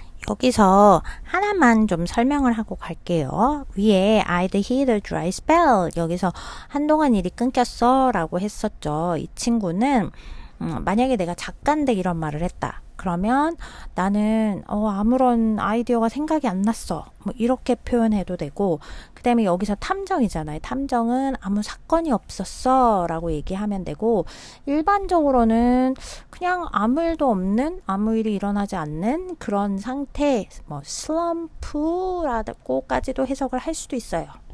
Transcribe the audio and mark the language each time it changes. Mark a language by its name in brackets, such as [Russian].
[Korean] 여기서 하나만 좀 설명을 하고 갈게요. 위에 [English] I'd hit a dry spell. [Korean] 여기서 한동안 일이 끊겼어 라고 했었죠. 이 친구는 만약에 내가 작가인데 이런 말을 했다. 그러면 나는 아무런 아이디어가 생각이 안 났어. 뭐 이렇게 표현해도 되고, 그 다음에 여기서 탐정이잖아요. 탐정은 아무 사건이 없었어 라고 얘기하면 되고, 일반적으로는 그냥 아무 일도 없는, 아무 일이 일어나지 않는 그런 상태, 뭐 슬럼프라고까지도 해석을 할 수도 있어요.